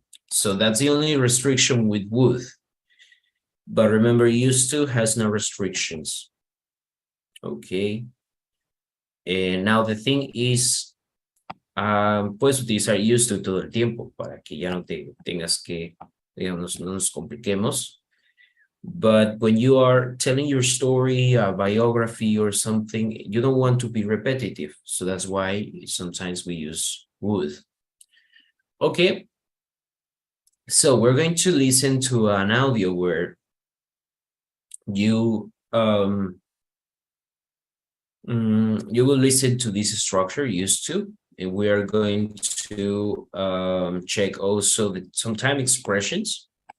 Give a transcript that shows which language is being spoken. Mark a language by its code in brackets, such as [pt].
[en] So that's the only restriction with would. But remember, used to has no restrictions. Okay. [es] And now the thing is, puedes utilizar used to todo el tiempo para que ya no te tengas que, digamos, no nos compliquemos. [en] But when you are telling your story, a biography or something, you don't want to be repetitive. So that's why sometimes we use would. Okay. So we're going to listen to an audio where you you will listen to this structure used to, and we are going to check also some time expressions.